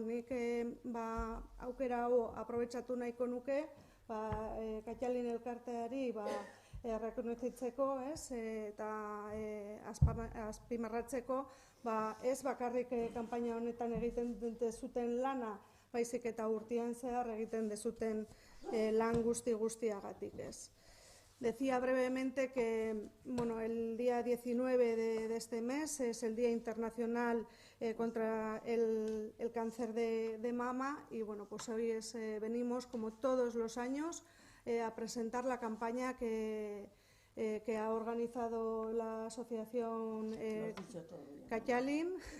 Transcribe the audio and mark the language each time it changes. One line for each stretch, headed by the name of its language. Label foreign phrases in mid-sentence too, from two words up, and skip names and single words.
Basque: Nik aukera hau aprobetxatu nahiko nuke Katjalin elkarteari errekonozitzeko, eta azpimarratzeko, ez bakarrik kanpaina honetan egiten dezuten lana, baizik eta urtean zehar egiten dezuten lan guztiagatik, ez.
Spanish: Decía brevemente que el día 19 de este mes es el Día Internacional contra el Cáncer de Mama, y pues hoy venimos, como todos los años, a presentar la campaña que ha organizado la asociación Katjalin.